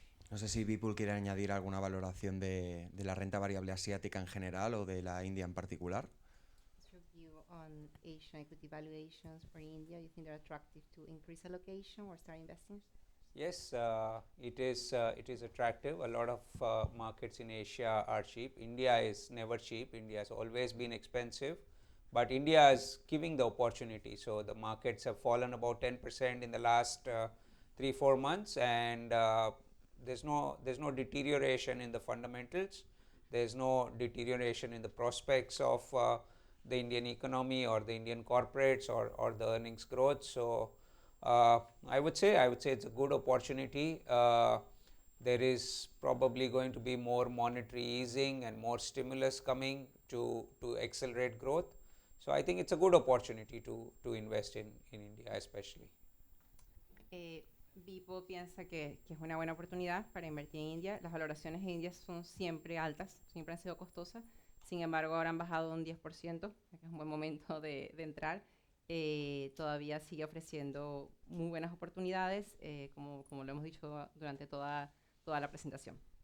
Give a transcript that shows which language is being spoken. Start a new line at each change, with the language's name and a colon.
Spanish: No sé si Vipul quiere añadir alguna valoración de la renta variable asiática en general o de la India en particular.
English: What's your view on Asian equity valuations for India? You think they're attractive to increase allocation or start investing? Yes, it is attractive. A lot of markets in Asia are cheap. India is never cheap. India has always been expensive, but India is giving the opportunity. So the markets have fallen about 10% in the last 3-4 months, and there's no deterioration in the fundamentals. There's no deterioration in the prospects of the Indian economy or the Indian corporates or the earnings growth. So I would say it's a good opportunity. There is probably going to be more monetary easing and more stimulus coming to accelerate growth. So I think it's a good opportunity to invest in India especially.
Spanish: Vipo piensa que es una buena oportunidad para invertir en India. Las valoraciones en India son siempre altas, siempre han sido costosas. Sin embargo, ahora han bajado un 10%, que es un buen momento de entrar. Todavía sigue ofreciendo muy buenas oportunidades, como lo hemos dicho durante toda la presentación.